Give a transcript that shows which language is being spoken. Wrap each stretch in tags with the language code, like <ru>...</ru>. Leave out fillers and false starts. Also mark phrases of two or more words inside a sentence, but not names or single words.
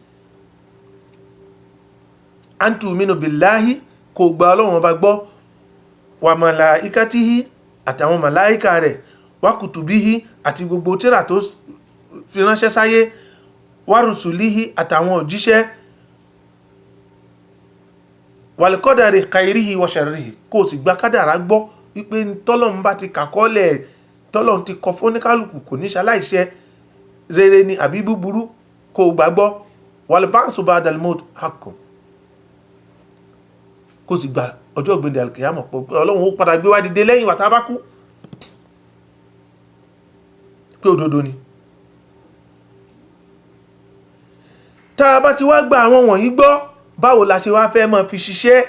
<ar>أن تؤمن بالله,</ar> <yo>kò gba Ọlọ́run ọba gbọ́,</yo> <ar>وملائكته</ar> <yo>àtàwọn màláíkà rẹ̀,</yo> <ar>وكتبه</ar> <yo>àti gbogbo tírà tó fi ránṣẹ́ sáyé,</yo> <ar>ورسله</ar> <yo>àtàwọn òjíṣẹ́,</yo> <ar>والقدر خيره وشره,</ar> <yo>kò sì gba kádàrá gbọ́ wípé tọ́lọ́run bá ti kàkọ́lẹ̀, tọ́lọ́run ti kọ fún oníkálùkù kò ní ṣaláìṣẹ́, rere ni àbí búburú, kò gbàgbọ́.</yo> <ar>والبعث بعد الموت حق,</ar> <yo>kò sì gba ọjọ́ ìgbéǹde alkiyama pé Ọlọ́run ó padà gbé wá dìde lẹ́yìn wa tá bá kú, pé òdodo ni. tá a bá ti wá gba àwọn wọ̀nyí gbọ́, báwo la ṣe wá fẹ́ mọ́ fi ṣiṣẹ́?</yo>